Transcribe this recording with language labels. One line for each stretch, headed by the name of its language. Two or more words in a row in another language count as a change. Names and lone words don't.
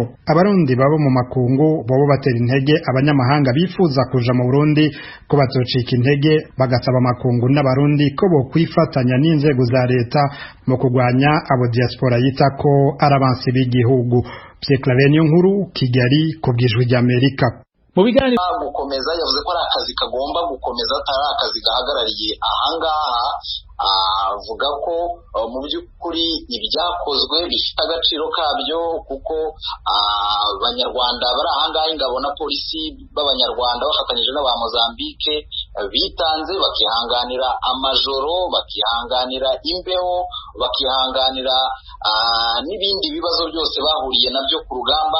Rundi: Abarundi baba mu makungu bobo batera intege abanyamahanga bifuza kuja mu Burundi ko bazocika intege, bagasaba amakungu n'abarundi ko bo kwifatanya n'inzego za leta mu kugwanya abo diaspora yita ko arabansi b'igihugu. Pierre Claver Nkuru, Kigali, ku bw'Ijwi ry'Amerika.
Kinyarwanda: Mu biganiro gukomeza yavuze ko ari akazi kagomba gukomeza, atari akazi gahagarariye ahangaha. Avuga ko mu by'ukuri ibyakozwe bifite agaciro kabyo, kuko abanyarwanda bari ahangaha, ingabo na polisi b'abanyarwanda bafatanyije n'aba Mozambique bitanze, bakihanganira amajoro, bakihanganira imbeho, bakihanganira n'ibindi bibazo byose bahuriye nabyo ku rugamba.